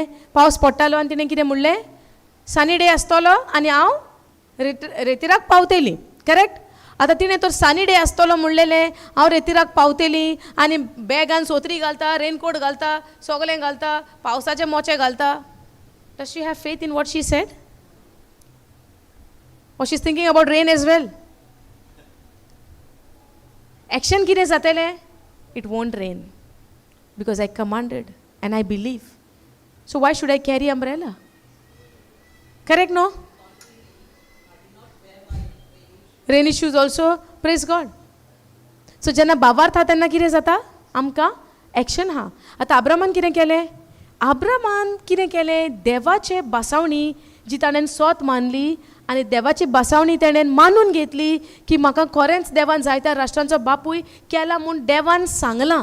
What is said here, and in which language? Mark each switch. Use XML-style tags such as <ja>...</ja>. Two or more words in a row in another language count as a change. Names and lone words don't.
<kok>पावस पडटालो आनी तिणें कितें म्हणलें?</kok> <en>sunny day</en> <kok>आसतलो आनी हांव रेतीराक पावतलीं. करेक्ट? आतां तिणें तर</kok> <en>sunny day</en> <kok>आसतलो म्हणलेलें, हांव रेतीराक पावतलीं आनी बॅगान सोत्री घालता, रेनकोट घालता, सगलें घालता, पावसाचे मोचे घालता.</kok> <en>Does she have faith in what she said? Or she's thinking about rain as well.</en> <kok>Action कितें जातलें?</kok> <en>It won't rain. Because I commanded and I believe. So why should I carry umbrella? Correct, no? Rainy shoes also, praise God.</en> <kok>So जेन्ना भावार्थ हा तेन्ना कितें जाता? आमकां एक्शन हा. आतां अब्रामान कितें केलें? अब्रामान कितें केलें? देवाचे बासावणी जी ताणें सोत मानली आनी देवाची बासावणी ताणें मानून घेतली की म्हाका खरेंच देवान जायत्या राष्ट्रांचो बापूय केला म्हूण देवान सांगलां.</kok>